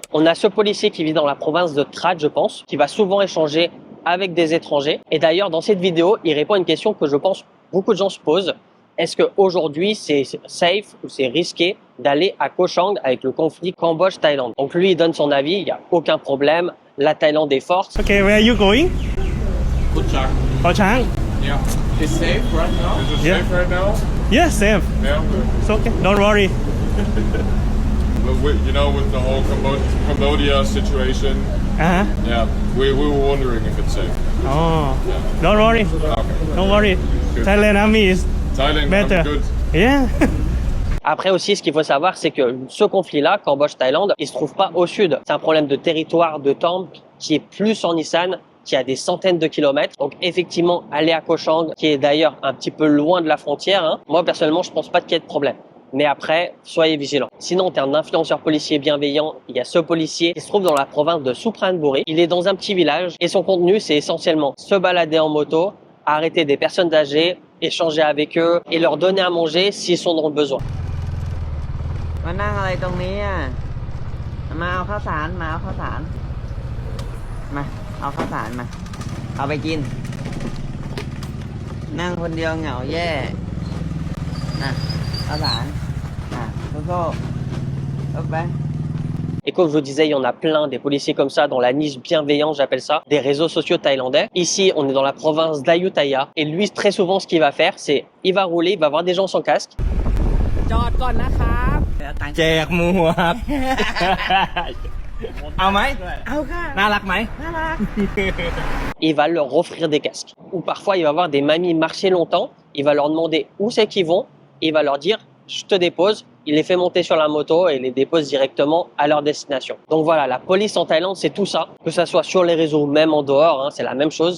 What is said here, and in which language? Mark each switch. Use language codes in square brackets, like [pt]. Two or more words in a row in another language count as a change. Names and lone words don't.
[fr] On a ce policier qui vit dans la province de Trat, je pense, qui va souvent échanger avec des étrangers. Et d'ailleurs, dans cette vidéo, il répond à une question que je pense beaucoup de gens se posent. Est-ce qu'aujourd'hui, c'est safe ou c'est risqué d'aller à Koh Chang avec le conflit Cambodge-Thaïlande? Donc lui, il donne son avis, il n'y a aucun problème. La Thaïlande est forte. [en] Okay, where are you going? Koh Chang. Koh Chang? Yeah. It's safe right now? Is it Yeah. safe right now? Yeah, safe. Yeah. It's okay. Don't worry. But you know, with the whole Cambodia situation, Uh-huh. yeah, we were wondering if it's safe. Oh, don't worry. Okay. Don't worry. Good. Thailand Army is Thailand, better. I'm good. Yeah. [fr] Après aussi, ce qu'il faut savoir, c'est que ce conflit-là, Cambodge-Thaïlande, il se trouve pas au sud. C'est un problème de territoire, de temple, qui est plus en Isan, qui a des centaines de kilomètres. Donc effectivement, aller à Koh Chang, qui est d'ailleurs un petit peu loin de la frontière, moi personnellement, je pense pas qu'il y ait de problème. Mais après, soyez vigilants. Sinon, tu es un influenceur policier bienveillant. Il y a ce policier qui se trouve dans la province de Suphanburi. Il est dans un petit village et son contenu, c'est essentiellement se balader en moto, arrêter des personnes âgées, échanger avec eux et leur donner à manger s'ils sont dans le besoin. [th] มานั่งอะไรตรงนี้อ่ะมาเอาข้าวสารมาเอาข้าวสารมาเอาข้าวสารมาเอาไปกินนั่งคนเดียวเหงาแย่น่ะข้าวสารโซ่เอาไป [fr] Et comme je vous disais, il y en a plein des policiers comme ça dans la niche bienveillante, j'appelle ça, des réseaux sociaux thaïlandais. Ici, on est dans la province d'Ayutthaya et lui, très souvent, ce qu'il va faire, c'est il va rouler, il va voir des gens sans casque. [th] จอดก่อนนะครับ แจกหมวก เอาไหม เอาค่ะ น่ารักไหม น่ารัก [fr] Il va leur offrir des casques. Ou parfois, il va voir des mamies marcher longtemps, il va leur demander où c'est qu'ils vont, et il va leur dire je te dépose, il les fait monter sur la moto et les dépose directement à leur destination. Donc voilà, la police en Thaïlande, c'est tout ça, que ça soit sur les réseaux ou même en dehors, c'est la même chose.